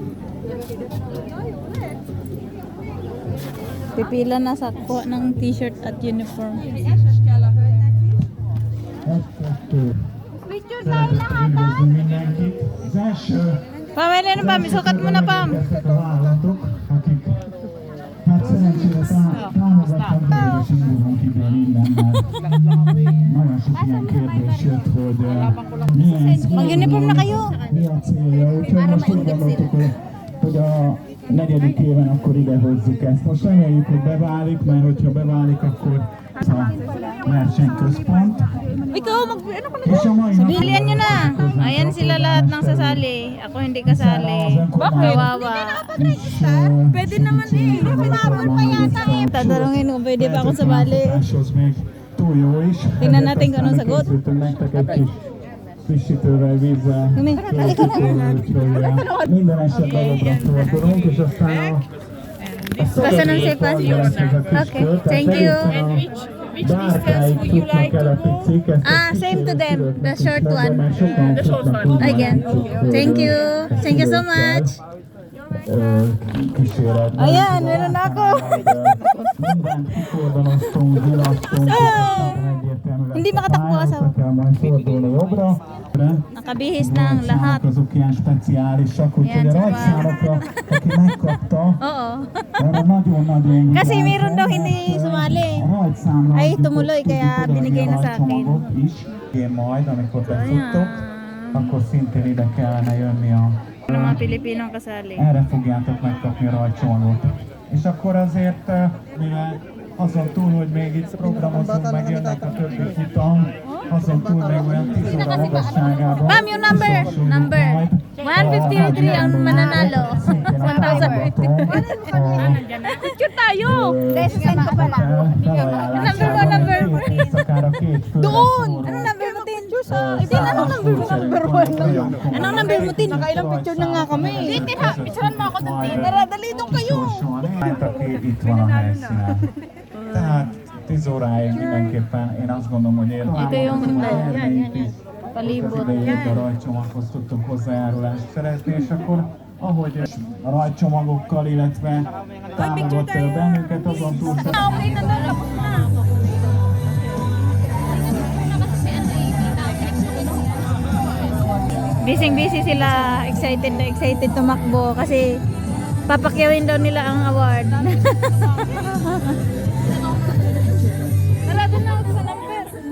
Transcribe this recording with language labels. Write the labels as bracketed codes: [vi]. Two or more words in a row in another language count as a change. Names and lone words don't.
[tl] Pipila na sa kuha ng t-shirt at uniform. Picture tayo lahat. Pamela na Pam, sukat mo na Pam. [hu] Hát szerencsére támogattam Béres indulón kívül mindennel. Nagyon sok ilyen kérdés jött, hogy milyen [tl] Mag-uniform na kayo. [hu] mi a célja. Úgyhogy most úgy gondoltuk, hogy a negyedik éven akkor ide hozzuk ezt. Most reméljük, hogy beválik, mert hogyha beválik, akkor a versenyközpont. [tl] Ikaw, ano ka [hu] És a mai napon [tl] Sabihin nyo na. Ayan sila lahat ng sasali. Ako hindi kasali. Kawawa. Pwede naman eh. Umabot pa yata eh. Tatanungin kung pwede ba akong sumali. [hu] Túl jó is. [tl] Tingnan natin kung anong sagot. [hu] Készültünk nektek egy kis frissítővel, vízzel. [tl] Kami, halika na. [hu] Minden esetre jobbra fordulunk, és aztán a Köszönöm szépen. [en] Okay, thank you. [hu] Dárkáig futnak el a picik. [en] Same to them. The short one. Again. Thank you. Thank you so much. [hu] Kísérletben. [tl] Ayan, meron na ako. [hu] Mindent kikordonoztunk, nyilasztunk, [tl] Hindi makatakbo asawa. [hu] kell majd fordulni jobbra. [tl] Nakabihis ng lahat. [hu] Azok ilyen speciálisak, úgyhogy a rajtszámokra, aki megkapta, [tl] Oo. [hu] arra nagyon-nagyon [tl] Kasi meron daw hindi sumali. [hu] a rajtszámra Ay, tudjuk [tl] tumuloy, kaya [hu] odaadni [tl] binigay na [hu] a [tl] sa akin. [hu] rajtcsomagot is. Én majd, amikor befuttok, akkor szintén ide kellene jönni a... [tl] Ng mga Pilipinong kasali. [hu] Erre fogjátok megkapni a rajtcsomagot. És akkor azért, mivel azon túl, hogy még itt programozunk, meg jönnek a többi futam, azon túl még olyan 10 óra magasságában. [tl] Ma'am, yung number. 153 ang mananalo. 1,000. Picture tayo. Send ko pala. Number mo. Doon. Anong number mo, Tin? Tin, anong number mo? Number 1. Anong number mo, Tin? Nakailang picture na nga kami. Tin, picturean mo ako doon, Tin. Dali doon kayo. [hu] Aki itt van a helyszínen. Tehát 10 óráig mindenképpen én azt gondolom, hogy [tl] Ito yung palibot. [hu] az idejét a rajtcsomaghoz tudtunk hozzájárulást szerezni, és akkor ahogy a rajtcsomagokkal, illetve támogat bennünket, azon túl [tl] Busy sila, excited na excited tumakbo kasi papakyawin daw nila ang award. Tara, doon na ako sa number.